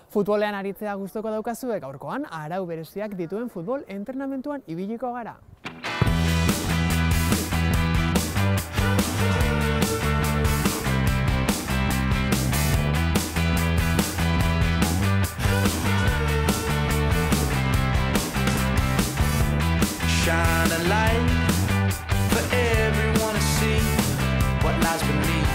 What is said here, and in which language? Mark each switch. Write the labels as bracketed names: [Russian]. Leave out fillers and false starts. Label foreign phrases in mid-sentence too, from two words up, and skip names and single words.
[Basque] Futbolean aritzea gustoko daukazue, gaurkoan arau bereziak dituen futbol entrenamentuan ibiliko gara. [English] Shine a light for everyone to see what lies beneath.